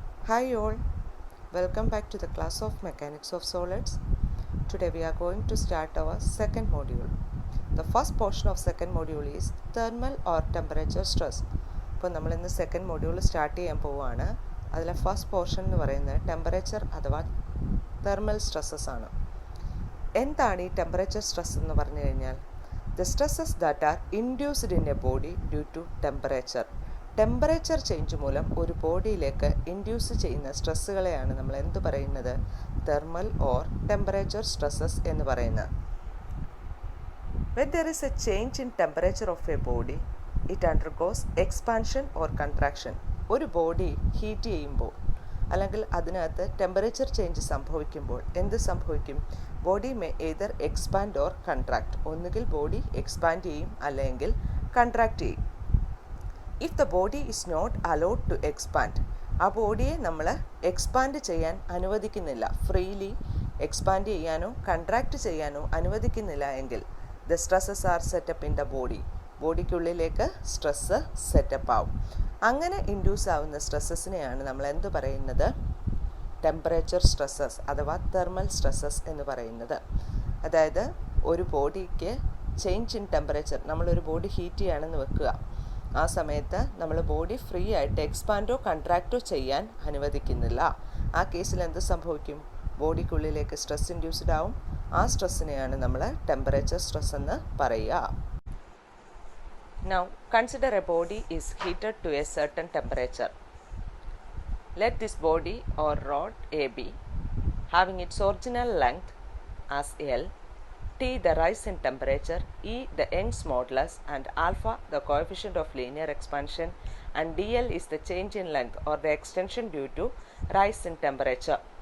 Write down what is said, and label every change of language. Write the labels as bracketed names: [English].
[English] Hi all, welcome back to the class of Mechanics of Solids. Today we are going to start our second module. The first portion of second module is thermal or temperature stress. [Malayalam] ഇപ്പോൾ നമ്മൾ ഇന്ന് second module start ചെയ്യാൻ പോവുകയാണ്. അതിലെ first portion എന്ന് പറയുന്നത് temperature അഥവാ thermal stresses ആണ്. എന്താണ് ഈ ടെമ്പറേച്ചർ സ്ട്രെസ് എന്ന് പറഞ്ഞു കഴിഞ്ഞാൽ [English] the stresses that are induced in a body due to temperature change [Malayalam] മൂലം ഒരു ബോഡിയിലേക്ക് ഇൻഡ്യൂസ് ചെയ്യുന്ന സ്ട്രെസ്സുകളെയാണ് നമ്മൾ എന്ത് പറയുന്നത്, തെർമൽ ഓർ ടെമ്പറേച്ചർ സ്ട്രെസ്സസ് എന്ന് പറയുന്നത്. [English] When there is a change in temperature of a body, it undergoes expansion or contraction. [Malayalam] ഒരു body heat ചെയ്യുമ്പോൾ അല്ലെങ്കിൽ അതിനകത്ത് ടെമ്പറേച്ചർ ചേഞ്ച് സംഭവിക്കുമ്പോൾ എന്ത് സംഭവിക്കും? [English] Body may either expand or contract. [Malayalam] ഒന്നുകിൽ ബോഡി എക്സ്പാൻഡ് ചെയ്യും അല്ലെങ്കിൽ കൺട്രാക്ട് ചെയ്യും. [English] if the body is not allowed to expand, [Malayalam] ആ ബോഡിയെ നമ്മൾ എക്സ്പാൻഡ് ചെയ്യാൻ അനുവദിക്കുന്നില്ല, ഫ്രീലി എക്സ്പാൻഡ് ചെയ്യാനോ കൺട്രാക്ട് ചെയ്യാനോ അനുവദിക്കുന്നില്ല എങ്കിൽ [English] the stresses are set up in the [Malayalam] ബോഡിക്കുള്ളിലേക്ക് stress setup ആവും. അങ്ങനെ ഇൻഡ്യൂസ് ആവുന്ന സ്ട്രെസ്സസിനെയാണ് നമ്മൾ എന്ത് പറയുന്നത്, ടെമ്പറേച്ചർ സ്ട്രെസ്സസ് അഥവാ തെർമൽ സ്ട്രെസ്സസ് എന്ന് പറയുന്നത്. അതായത് ഒരു ബോഡിക്ക് ചേഞ്ച് ഇൻ ടെമ്പറേച്ചർ, നമ്മളൊരു ബോഡി ഹീറ്റ് ചെയ്യുകയാണെന്ന് വെക്കുക, ആ സമയത്ത് നമ്മൾ ബോഡി ഫ്രീ ആയിട്ട് എക്സ്പാൻഡോ കൺട്രാക്റ്റോ ചെയ്യാൻ അനുവദിക്കുന്നില്ല. ആ കേസിൽ എന്ത് സംഭവിക്കും? ബോഡിക്കുള്ളിലേക്ക് സ്ട്രെസ് ഇൻഡ്യൂസ്ഡ് ആവും. ആ സ്ട്രെസ്സിനെയാണ് നമ്മൾ ടെമ്പറേച്ചർ സ്ട്രെസ് എന്ന് പറയുക. [English] Now consider a body is heated to a certain temperature. Let this body or rod AB having its original length as L, T the rise in temperature, E the Young's modulus, and alpha the coefficient of linear expansion, and dl is the change in length or the extension due to rise in temperature.